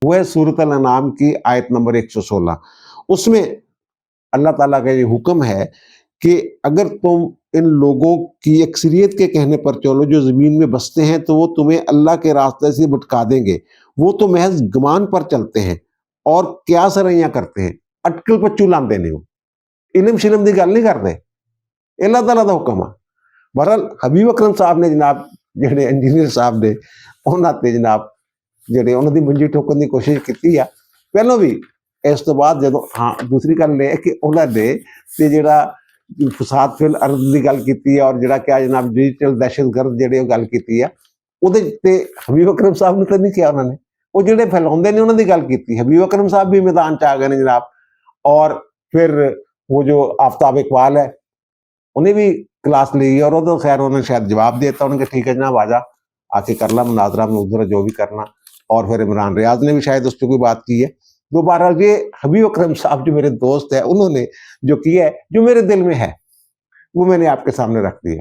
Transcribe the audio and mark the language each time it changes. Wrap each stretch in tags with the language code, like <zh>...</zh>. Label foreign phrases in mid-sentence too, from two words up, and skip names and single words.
<ur>وہ ہے سورۃ الانعام کی آیت نمبر 116. اس میں اللہ تعالیٰ کا یہ حکم ہے کہ اگر تم ان لوگوں کی اکثریت کے کہنے پر چلو جو زمین میں بستے ہیں تو وہ تمہیں اللہ کے راستے سے بھٹکا دیں گے، وہ تو محض گمان پر چلتے ہیں اور قیاس رائیاں کرتے ہیں,</ur> <pa>اٹکل پچو لاندے نے, وہ علم شلم دی گل نہیں کرتے, اللہ تعالیٰ دا حکم ہے. بہرحال حبیب اکرم صاحب نے جناب جڑے انجینئر صاحب نے انہاں تے جناب جڑے انہاں دی منجی ٹھوکن دی کوشش کیتی ہے پہلوں بھی. اس تو بعد جدوں ہاں دوسری گل یہ کہ انہاں نے تے جڑا فساد فی الارض دی گل کیتی ہے اور جڑا کیا جناب ڈیجیٹل دہشت گرد جڑے گل کیتی ہے وہ حبیب اکرم صاحب نے تو نہیں کیا, انہوں نے وہ جڑے پھیلاؤندے نے انہاں دی گل کیتی.</pa> <ur>حبیب اکرم صاحب بھی</ur> <pa>میدان چ آ گئے نے</pa> <ur>جناب. اور پھر وہ جو آفتاب اقبال ہے انہیں بھی کلاس لی اور وہ تو خیر انہوں نے شاید جواب دیتا, انہوں نے کہ ٹھیک ہے جناب آ کے کر لا مناظرہ مناظرہ جو بھی کرنا. اور پھر عمران ریاض نے بھی شاید اس پہ کوئی بات کی ہے. تو بہرحال یہ حبیب اکرم صاحب جو میرے دوست ہے انہوں نے جو کیا ہے جو میرے دل میں ہے وہ میں نے آپ کے سامنے رکھ دیا ہے.</ur>